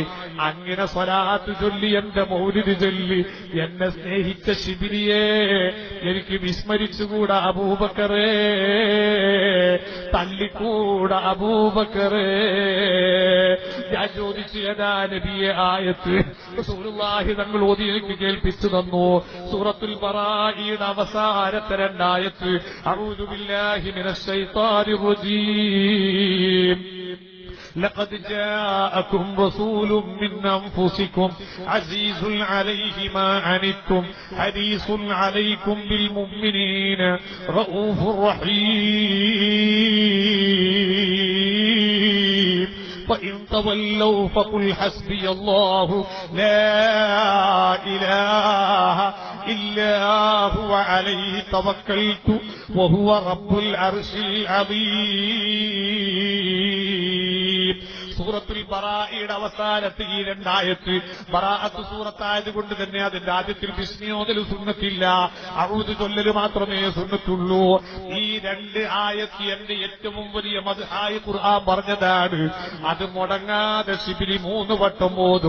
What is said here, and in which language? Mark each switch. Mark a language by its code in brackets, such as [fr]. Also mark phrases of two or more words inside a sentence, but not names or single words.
[ml] അങ്ങനെ സ്വലാത്ത് ചൊല്ലി എന്റെ മൗലിദ് ചൊല്ലി എന്നെ സ്നേഹിച്ച ശിബിലിയെ എനിക്ക് വിസ്മരിച്ചുകൂടാ അബൂബക്കറേ, തള്ളിക്കൂടാ അബൂബക്കറേ. ഞാൻ ചോദിച്ചു, ഏതാ നബിയെ ആയത്ത്? റസൂലുള്ളാഹി തങ്ങൾ ഓതി എനിക്ക് കേൾപ്പിച്ചു തന്നു. സൂറത്തുൽ ബറാഇയുടെ അവസാനത്തെ 2 ആയത്ത്, [ar] أعوذ بالله من الشيطان الرجيم. لقد جاءكم رسول من أنفسكم عزيز عليه ما عنتم حريص عليكم بالمؤمنين رؤوف رحيم فإن تولوا فقل حسبي الله لا إله إلا هو عليه توكلت وهو رب العرش العظيم. [ml] സൂറത്തുൽ ബറാഇയുടെ അവസാനത്തെ ഈ 2 ആയത്ത്, ബറാഅത്ത് സൂറത്തായതുകൊണ്ട് തന്നെ അതിന്റെ ആദ്യത്തിൽ ബിസ്മിയോദൽ സുന്നത്തില്ല, അഊദ് ചൊല്ലൽ മാത്രമേ സുന്നത്തുള്ളൂ. ഈ 2 ആയത്ത് എന്റെ ഏറ്റവും വലിയ മദ്ഹായി ഖുർആൻ പറഞ്ഞതാണ്. അത് മുടങ്ങാതെ ശിബിലി 3 വട്ടം ഓതും.